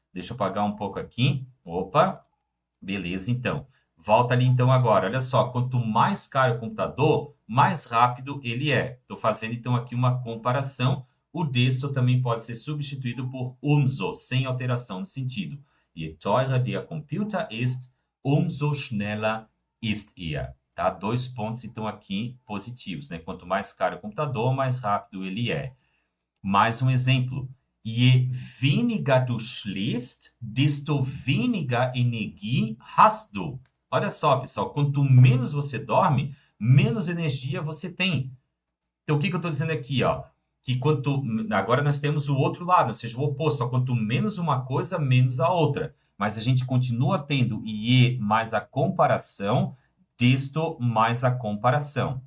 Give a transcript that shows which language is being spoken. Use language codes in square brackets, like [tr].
[pt] Deixa eu apagar um pouco aqui. Opa, beleza, então. Volta ali, então, agora. Olha só, quanto mais caro o computador, mais rápido ele é. Estou fazendo, então, aqui uma comparação. O desto também pode ser substituído por umso, sem alteração de sentido. [de] Je teurer der Computer ist, umso schneller ist er. [pt] Tá? 2 pontos, então, aqui positivos, né? Quanto mais caro o computador, mais rápido ele é. Mais um exemplo. [de] Je weniger du schläfst, desto weniger Energie hast du. [pt] Olha só, pessoal, quanto menos você dorme, menos energia você tem. Então, o que eu estou dizendo aqui, ó? Que agora nós temos o outro lado, ou seja, o oposto. Ó, quanto menos uma coisa, menos a outra. Mas a gente continua tendo je mais a comparação, desto mais a comparação.